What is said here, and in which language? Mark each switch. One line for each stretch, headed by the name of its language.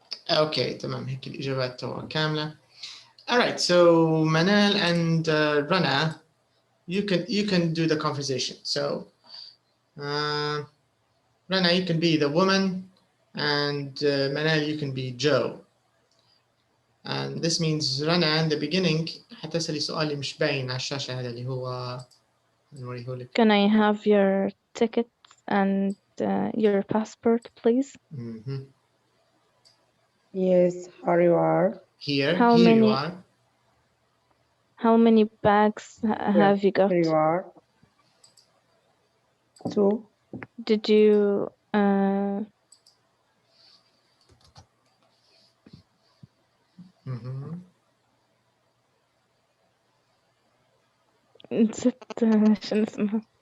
Arabic: Okay, تمام هيك الإجابات تبعها كاملة.
English: All right, so Manal and Rana, you can do the conversation. So Rana, you can be the woman, and Manal, you can be Joe. And this means Rana in the beginning
Arabic: حتسألي سؤال اللي مش باين على الشاشة هذا اللي هو نوريهولك.
English: Can I have your ticket and your passport, please? Yes, here you are. Here many, you are. How many bags have you got? Here you are. 2. Did you
Arabic: نسيت شنو اسمها